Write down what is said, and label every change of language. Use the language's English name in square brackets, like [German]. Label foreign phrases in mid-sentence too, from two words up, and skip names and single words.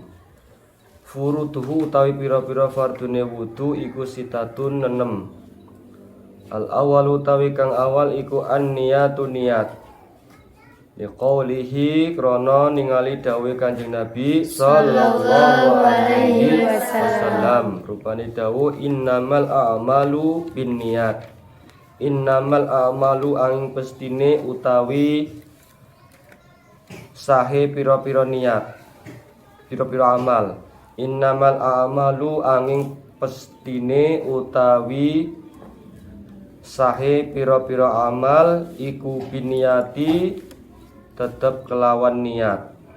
[Javanese] Furuduhu utawi pira-pira fardune wudu iku sitatun 6. [Arabic] الأول [Javanese] utawi kang awal iku an-niyatu niyat. Liqaulihi krana ningali dawuh Kanjeng Nabi [Arabic] صلى الله عليه وسلم. [Javanese] Rupane dawuh [Arabic] إنما الأعمال بالنيات. إنما الأعمال [Javanese] angin pestine utawi sahe pira-pira niat. Pira-pira amal. [Arabic] إنما الأعمال [Javanese] angin pestine utawi sahe pira-pira amal iku biniyati tetep kelawan niat.